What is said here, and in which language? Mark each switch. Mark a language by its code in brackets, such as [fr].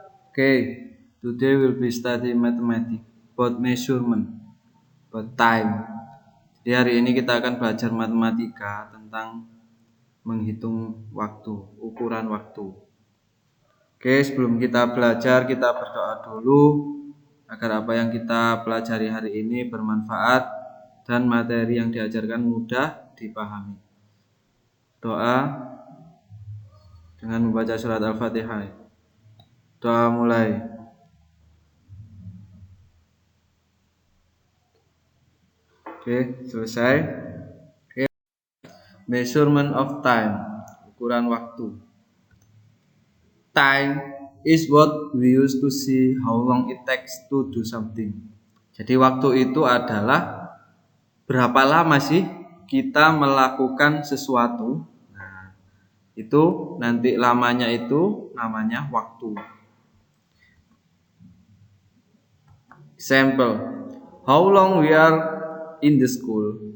[en] Okay, today we'll be studying mathematics, about measurement, about time. [id] Jadi hari ini kita akan belajar matematika tentang menghitung waktu, ukuran waktu. Oke, sebelum kita belajar, kita berdoa dulu agar apa yang kita pelajari hari ini bermanfaat dan materi yang diajarkan mudah dipahami. Doa dengan membaca surat Al-Fatihah. Doa mulai. Oke, selesai. Oke. [en] Measurement of time, [id] ukuran waktu. [en] Time is what we use to see how long it takes to do something. [id] Jadi waktu itu adalah berapa lama sih kita melakukan sesuatu. Nah, itu nanti lamanya itu namanya waktu. [en] Example, how long we are in the school.